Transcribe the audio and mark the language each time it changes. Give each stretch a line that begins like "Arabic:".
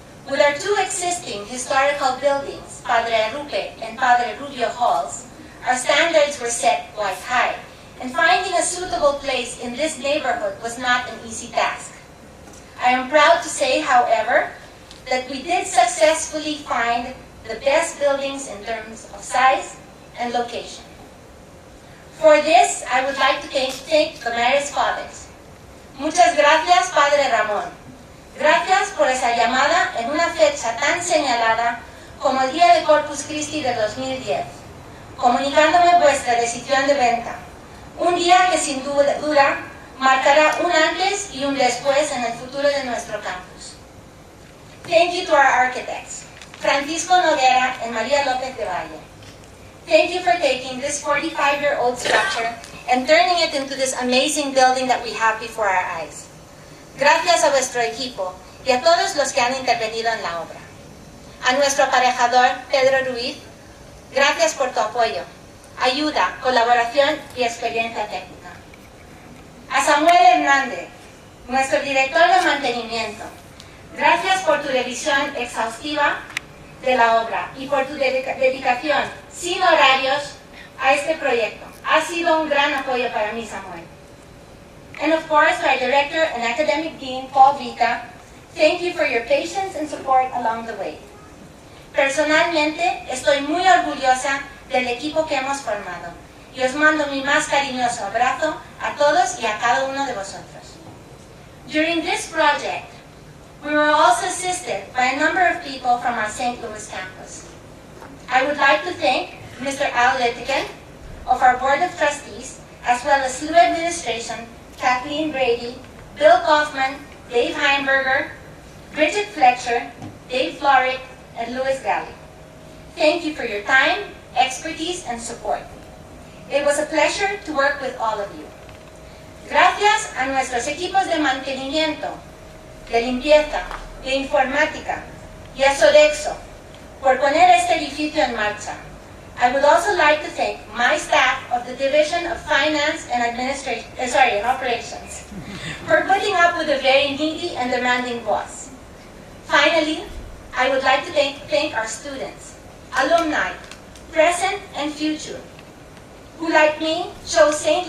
English: With our 2 existing historical buildings, Padre Arrupe and Padre Rubio halls, our standards were set quite high, and finding a suitable place in this neighborhood was not an easy task. I am proud to say, however, that we did successfully find the best buildings in terms of size and location. For this, I would like to thank the Marist Fathers.
Spanish: Muchas gracias, Padre Ramón. Gracias por esa llamada en una fecha tan señalada como el Día de Corpus Christi de 2010, comunicándome vuestra decisión de venta. Un día que sin duda marcará un antes y un después en el futuro de nuestro campus.
English: Thank you to our architects, Francisco Noguera and María López de Valle. Thank you for taking this 45-year-old structure and turning it into this amazing building that we have before our eyes.
Spanish: Gracias a vuestro equipo y a todos los que han intervenido en la obra. A nuestro aparejador, Pedro Ruiz, gracias por tu apoyo, ayuda, colaboración y experiencia técnica. A Samuel Hernández, Hernández, nuestro director de mantenimiento, gracias por tu revisión exhaustiva de la obra y por tu dedicación sin horarios a este proyecto. Ha sido un gran apoyo para mí, Samuel.
English: And of course, to our director and academic dean, Paul Vita, thank you for your patience and support along the way.
Spanish: Personalmente, estoy muy orgullosa del equipo que hemos formado y os mando mi más cariñoso abrazo a todos y a cada uno de vosotros.
English: During this project, we were also assisted by a number of people from our St. Louis campus. I would like to thank Mr. Al Littigan of our Board of Trustees, as well as SLU Administration, Kathleen Brady, Bill Kaufman, Dave Heimberger, Bridget Fletcher, Dave Florick, and Louis Galley. Thank you for your time, expertise, and support. It was a pleasure to work with all of you.
Spanish: Gracias a nuestros equipos de mantenimiento, de limpieza, de informática y a Sodexo por poner este edificio en marcha.
English: I would also like to thank my staff of the Division of Finance and Operations for putting up with a very needy and demanding boss. Finally, I would like to thank our students, alumni, present and future, who like me chose St.